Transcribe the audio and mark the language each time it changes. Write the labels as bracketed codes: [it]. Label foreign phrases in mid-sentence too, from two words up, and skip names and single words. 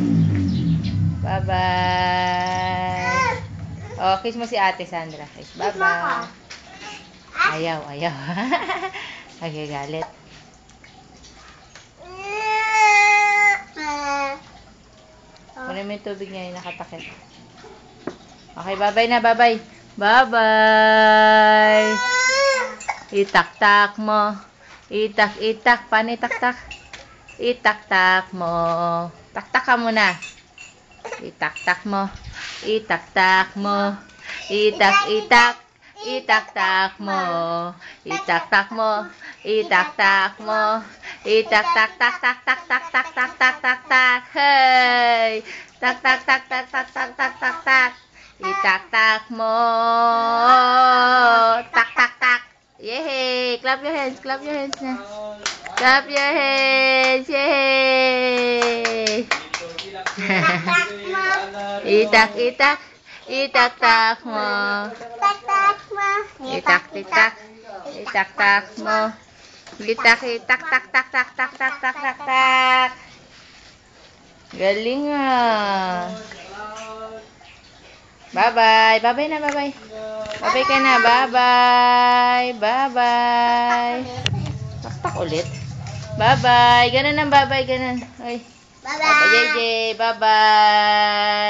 [en] Bye-bye. [tl] Oh, kiss mo si ate, Sandra. Kiss. Bye-bye. Ayaw. Nagagalit. Kunin mo yung tubig niya yung nakatakip. [en] Okay, bye-bye na, bye-bye. Bye-bye. [tl] Itak-tak mo. Itak-itak. Paano itak-tak? Itak-tak mo. Tak-tak ka muna. Itak-tak mo. Itak-tak mo. Itak-itak. Itak-tak mo. Itak-tak mo. Itak-tak mo. Itak-tak-tak-tak-tak-tak-tak-tak-tak-tak. [en] Hey! [tl] Tak-tak-tak-tak-tak-tak-tak-tak-tak. Itak-tak mo. Tak-tak-tak. [en] Yay! Clap your hands. Clap your hands na. Clap your hands. Yay! [tl] Tak-tak mo. Itak-itak. Itak-tak mo. Tak-tak mo. Itak-itak. Itak-tak mo. Itak-itak-tak-tak-tak-tak-tak-tak-tak-tak. Galing ah. [en] Bye-bye. Bye-bye na, bye-bye. Bye-bye ka na. Bye-bye. Bye-bye. [tl] Tak-tak ulit. Bye-bye. Ganun ang bye-bye. Ganun. Ay. [en] Bye-bye. Bye-bye, JJ. Bye-bye.